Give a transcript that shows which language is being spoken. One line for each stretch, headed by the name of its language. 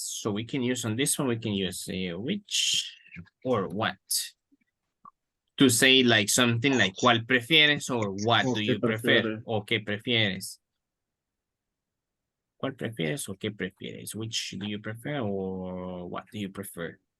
English: So we can use on this one, we can use which or what. To say like something like
Spanish: ¿cuál prefieres?
English: Or what do you prefer?
Spanish: O ¿qué prefieres? ¿Cuál prefieres o qué prefieres?
English: Which do you prefer or what do you prefer?